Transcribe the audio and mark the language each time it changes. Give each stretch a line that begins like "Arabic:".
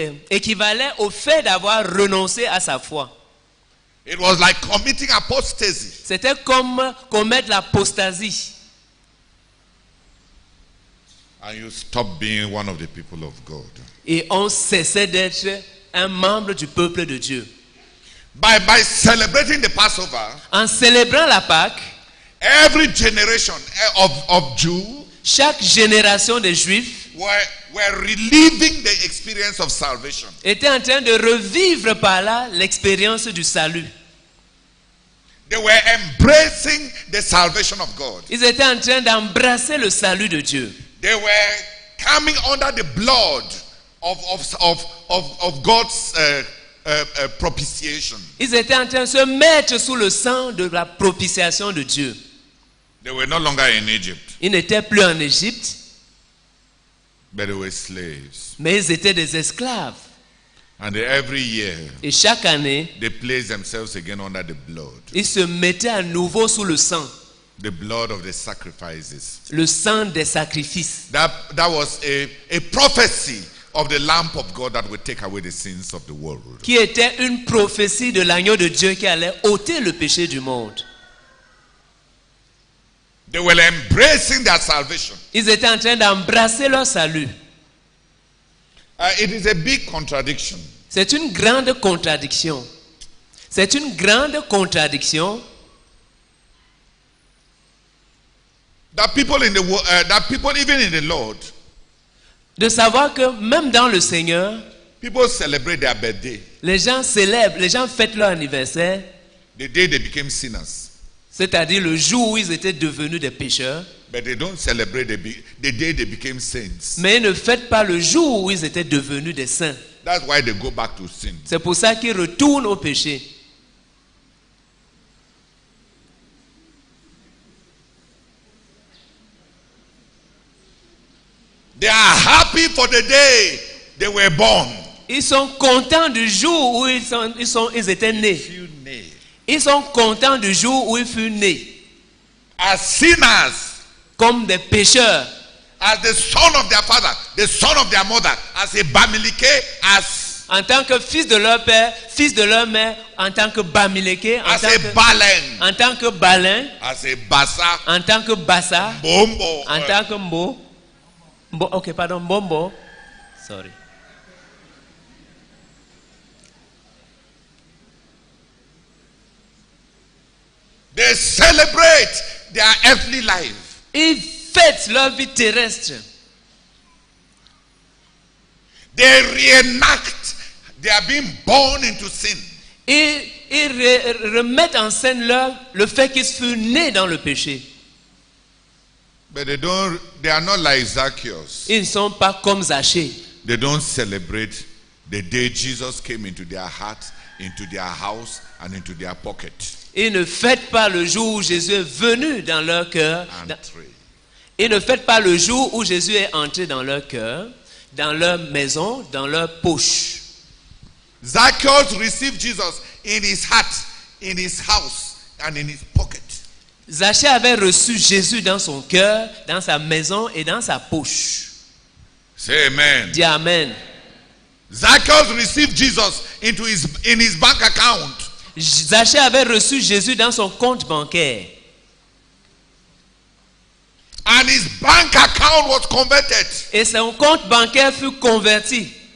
French: Équivalait au fait d'avoir renoncé à sa foi.
English: It was like committing apostasy.
French: C'était comme commettre l'apostasie.
English: And you stop being one of the people of God.
French: Et on cessait d'être un membre du peuple de Dieu.
English: By celebrating the Passover,
French: En célébrant la Pâque,
English: every generation of Jews
French: chaque génération de Juifs
English: were reliving the experience of salvation.
French: était en train de revivre par là l'expérience du salut.
English: They were embracing the salvation of God.
French: Ils étaient en train d'embrasser le salut de Dieu.
English: They were coming under the blood of God's propitiation.
French: Ils étaient en train de se mettre sous le sang de la propitiation de Dieu.
English: They were no longer in Egypt,
French: Ils n'étaient plus en Égypte,
English: but they were slaves.
French: mais ils étaient des esclaves.
English: And every year,
French: Et chaque année,
English: they placed themselves again under the blood.
French: ils se mettaient à nouveau sous le sang
English: The blood of the sacrifices.
French: des sacrifices.
English: That was a prophecy of the Lamb of God that would take away the sins of the world.
French: Qui était une prophétie de l'agneau de Dieu qui allait ôter le péché du monde.
English: They were embracing their salvation.
French: Ils étaient en train d'embrasser leur salut.
English: It is a big contradiction.
French: C'est une grande contradiction. C'est une grande contradiction
English: That people in the world, that people even in the Lord,
French: de savoir que même dans le Seigneur,
English: people celebrate their birthday,
French: les gens célèbrent, les gens fêtent leur anniversaire,
English: the day they became sinners.
French: c'est-à-dire le jour où ils étaient devenus des pécheurs,
English: But they don't celebrate the day they became saints.
French: mais ils ne fêtent pas le jour où ils étaient devenus des saints.
English: That's why they go back to sin.
French: C'est pour ça qu'ils retournent au péché.
English: They are happy for the day they were born.
French: Ils sont contents du jour où ils étaient nés. Ils sont contents du jour où ils furent nés.
English: As sinners,
French: Comme des pécheurs.
English: as the son of their father, the son of their mother, as a Bamileke, as
French: En tant que fils de leur père, fils de leur mère, en tant que Bamileke,
English: a Balen,
French: en tant que Balin,
English: as a Bassa,
French: en tant que Bassa,
English: Bombo.
French: en tant que ok, pardon, Mbombo. Sorry.
English: They celebrate their earthly life.
French: Ils fêtent leur vie terrestre.
English: They reenact their being born into sin.
French: Ils remettent en scène le fait qu'ils furent nés dans le péché.
English: But they are not like Zacchaeus.
French: Ils ne sont pas comme Zachée.
English: They don't celebrate the day Jesus came into their heart, into their house, and into their pocket.
French: Ils ne fêtent pas le jour où Jésus est venu dans leur cœur. Ils ne fêtent pas le jour où Jésus est entré dans leur cœur, dans leur maison, dans leur poche.
English: Zacchaeus received Jesus in his heart, in his house, and in his pocket.
French: Zachée avait reçu Jésus dans son cœur, dans sa maison et dans sa poche.
English: Say amen.
French: Dis amen.
English: Zacchaeus received Jesus in his bank account.
French: Zachée avait reçu Jésus dans son compte bancaire.
English: And his bank account was converted.
French: Et son compte bancaire fut converti.